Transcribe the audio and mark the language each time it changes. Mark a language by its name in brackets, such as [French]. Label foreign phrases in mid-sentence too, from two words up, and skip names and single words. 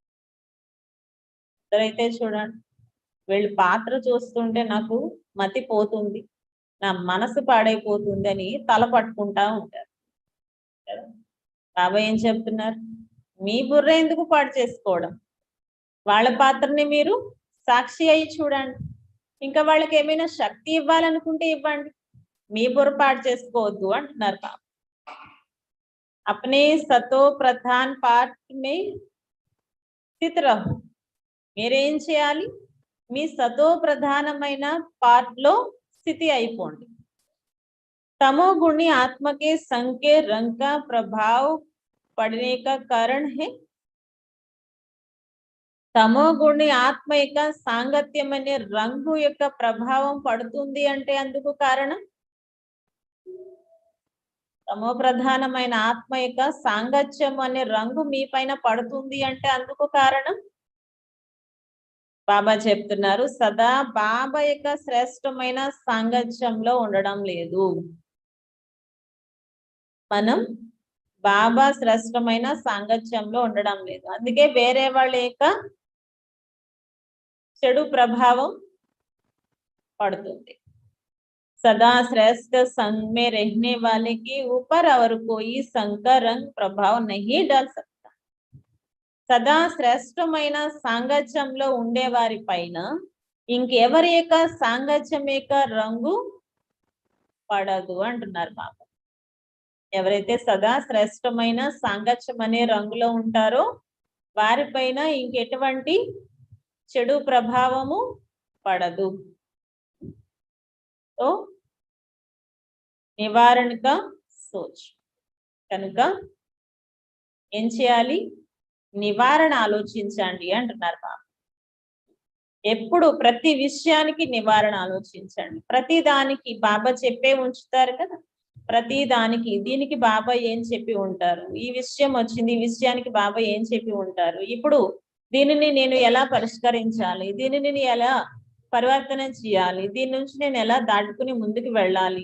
[Telugu] అయితే చూడండి వీళ్ళు పాత్ర చూస్తుంటే నాకు మతి పోతుంది, నా మనసు పాడైపోతుంది అని తల పట్టుకుంటా ఉంటారు. బాబా ఏం చెప్తున్నారు? మీ బుర్ర ఎందుకు పాడు చేసుకోవడం? వాళ్ళ పాత్రని మీరు సాక్షి అయి చూడండి. ఇంకా వాళ్ళకి ఏమైనా శక్తి ఇవ్వాలనుకుంటే ఇవ్వండి, మీ బుర్ర పాడు చేసుకోవద్దు అంటున్నారు బాబా. [Hindi] अपने सतो प्रधान पाठ में स्थित रहो. [Telugu] మీరేం చేయాలి? మీ సతో ప్రధానమైన పార్ట్ లో స్థితి అయిపోండి. [Hindi] तमोगुणी आत्मा के संग के रंग का प्रभाव पड़ने का कारण है. [Telugu] తమోగుణి ఆత్మ యొక్క సాంగత్యం అనే రంగు యొక్క ప్రభావం పడుతుంది అంటే అందుకు కారణం తమో ప్రధానమైన ఆత్మ యొక్క సాంగత్యం అనే రంగు మీ పైన పడుతుంది అంటే అందుకు కారణం బాబా చెప్తున్నారు సదా బాబా యొక్క శ్రేష్టమైన సాంగత్యంలో ఉండడం లేదు. మనం బాబా శ్రేష్టమైన సాంగత్యంలో ఉండడం లేదు, అందుకే వేరే వాళ్ళ యొక్క చెడు ప్రభావం పడుతుంది. [Hindi] सदा श्रेष्ठ संग में रहने वाले के ऊपर और कोई संग का रंग प्रभाव नहीं डाल सकता. [Telugu] सदा శ్రేష్టమైన సాంగత్యంలో ఉండే వారి పైన ఇంకెవరి యొక్క సాంగత్యం యొక్క రంగు పడదు అంటున్నారు బాబా. ఎవరైతే సదా శ్రేష్టమైన సాంగత్యం అనే రంగులో ఉంటారో వారిపైన ఇంకెటువంటి చెడు ప్రభావము పడదు. [Hindi] तो निवारण का सोच [Telugu] కనుక ఏం చేయాలి? నివారణ ఆలోచించండి అంటున్నారు బాబా. ఎప్పుడు ప్రతి విషయానికి నివారణ ఆలోచించండి. ప్రతి దానికి బాబా చెప్పే ఉంచుతారు కదా, ప్రతి దానికి దీనికి బాబా ఏం చెప్పి ఉంటారు, ఈ విషయం వచ్చింది ఈ విషయానికి బాబా ఏం చెప్పి ఉంటారు, ఇప్పుడు దీనిని నేను ఎలా పరిష్కరించాలి, దీనిని నేను ఎలా పరివర్తన చేయాలి, దీని నుంచి నేను ఎలా దాటుకుని ముందుకు వెళ్ళాలి.